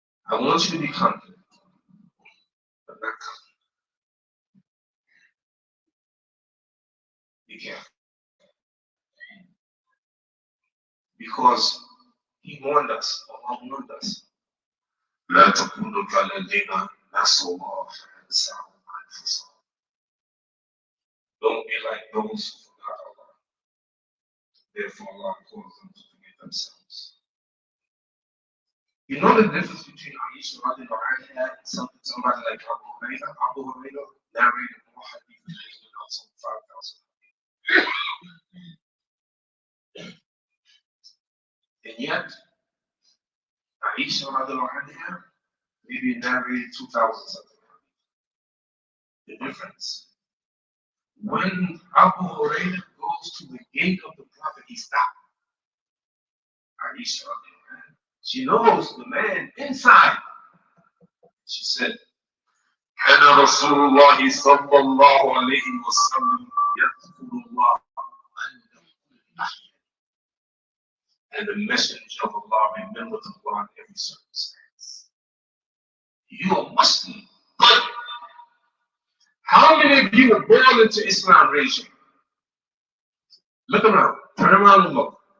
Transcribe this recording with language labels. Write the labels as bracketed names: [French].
[English] I want you to be confident, but not confident. Be careful. Because he warned us, Allah warned us. [Arabic] لا تكونوا كالذين نسوا الله فأنساهم أنفسهم. [English] Don't be like those who forgot Allah. Therefore, Allah caused them to forget themselves. You know the difference between Aisha radiallahu anha and somebody like Abu Hurairah? Abu Hurairah narrated more hadith than anyone else on 5,000. And yet, Aisha radiallahu anha maybe narrated 2,000 something. The difference. When Abu Hurairah goes to the gate of the Prophet, he stopped. Aisha radiallahu anha. She knows the man inside. She said, [Arabic] كان رسول الله صلى الله عليه وسلم يذكر الله عند كل أحيان. [English] And the messenger of Allah remembered Allah in every circumstance. You are Muslim. Good. How many of you were born into Islam? Raise your hand. Look around. Turn around and look.